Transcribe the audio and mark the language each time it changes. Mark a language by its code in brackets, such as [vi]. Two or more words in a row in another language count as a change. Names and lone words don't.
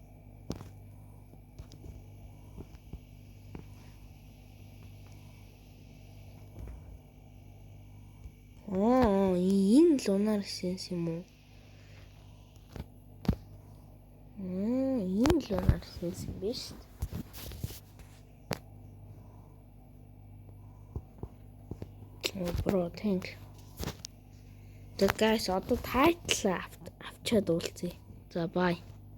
[mn] Энэ [en] lunar sense [mn] юм уу? Энэ [en] lunar sense [mn] юм биш. [en] Bro, thank. The guys [mn] одоо title авчаад уулзъя. За bye.